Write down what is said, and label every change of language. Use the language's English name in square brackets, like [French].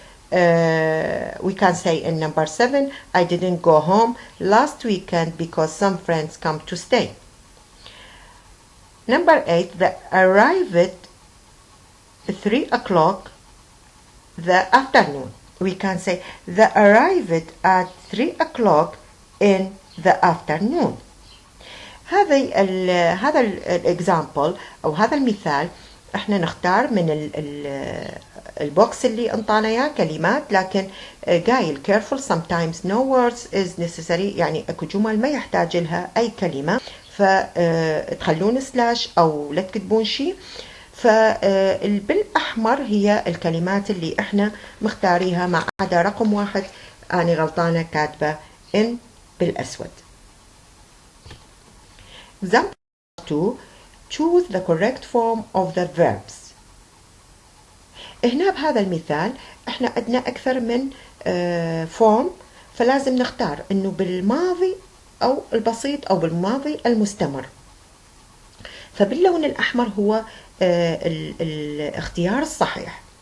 [English] We can say in number 7, I didn't go home last weekend because some friends come to stay. Number 8, the arrived at 3 o'clock the afternoon. We can say the arrived at 3 o'clock in the afternoon. [Arabic] هذا الإكزامبل أو هذا المثال احنا نختار من البوكس اللي انطانا اياه كلمات، لكن قايل [English] careful sometimes no words is necessary، [Arabic] يعني اكو جمل ما يحتاج لها اي كلمة، فتخلون سلاش او لا تكتبون شيء. فبالأحمر هي الكلمات اللي احنا مختاريها، ما عدا رقم 1 أنا غلطانة كاتبة in بالأسود. [English] Example 2, choose the correct form of the verbs. [Arabic] هنا بهذا المثال احنا عندنا أكثر من form، فلازم نختار انه بالماضي او البسيط او بالماضي المستمر. فباللون الأحمر هو الاختيار الصحيح.